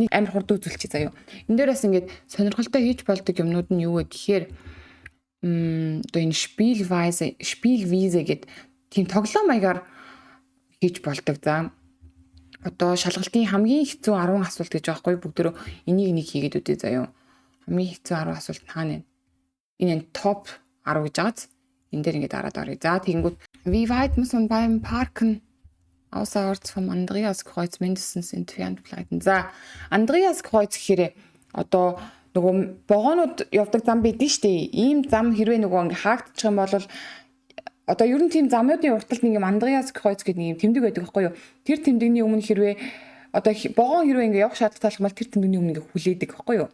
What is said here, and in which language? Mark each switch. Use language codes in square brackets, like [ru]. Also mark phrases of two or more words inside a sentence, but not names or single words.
[mn] Нэг амар хурд үзүүлчих заяа. Энд дээр бас ингээд сонирхолтой хийж болдог юмнууд нь юу вэ гэхээр одоо энэ Spielwiese гэдэг тийм тоглоом маягаар хийж болдог. За одоо шалгалтын хамгийн хэцүү 10 асуулт гэж байгаа хгүй бүгдөө энийг нэг хийгээд үдээ заяа. Хамгийн хэцүү 10 асуулт хаана вэ? Энэ топ 10 гэж байгааз. Энэ дээр ингээд дараад оръё. За тэгэнгүүт [de] wie weit muss man beim Parken außerorts vom Andreaskreuz mindestens entfernt bleiben. [mn] За Andreaskreuz гэхээр одоо нөгөө богоонууд явдаг зам байдэн штэ. Ийм зам хэрвээ нөгөө ингээ хаагдчих юм бол одоо ер нь тийм замуудын урталд нэг юм Andreaskreuz гэдэг нэг юм тэмдэг байдаг байхгүй юу? Тэр тэмдэгний өмнө хэрвээ одоо богоон хэрвээ ингээ явах шаардлагатай бол тэр тэмдэгний өмнө ингээ хүлээдэг байхгүй юу?